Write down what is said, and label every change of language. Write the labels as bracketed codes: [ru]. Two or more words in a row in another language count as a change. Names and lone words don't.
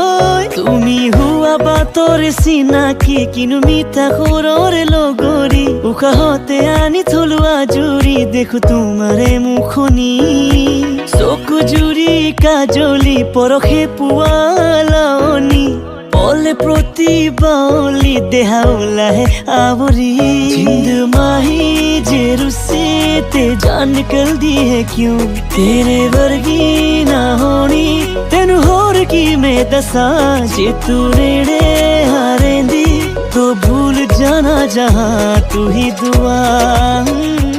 [as] তুমি হোৱা বাটৰে চিনাকি কিনো মিঠা সুৰৰে লগৰী, উশাহতে আনি থলোৱা জুৰি দেখো তোমাৰে মুখনি, চকু জুৰি কাজলি পৰশে পোৱা লাৱনি, পলে প্ৰতি বাউলি দেহা ওলাহে आवरी, [pa] ਜਿੰਦ ਮਾਹੀ ਜੇ ਰੁੱਸੇ ਤੇ ਜਾਨ ਨਿਕਲ ਦੀ ਹੈ ਕਿਉਂ, ਤੇਰੇ ਵਰਗੀ ਨਾ ਹੋਣੀ ਤੈਨੂੰ ਹੋਰ ਕੀ ਮੈਂ ਦੱਸਾਂ, ਜੇ ਤੂੰ ਨੇੜੇ ਹਾਰੇਂਦੀ ਤੋ ਭੁੱਲ ਜਾਣਾ ਜਹਾਂ ਤੂੰ ਹੀ ਦੁਆ।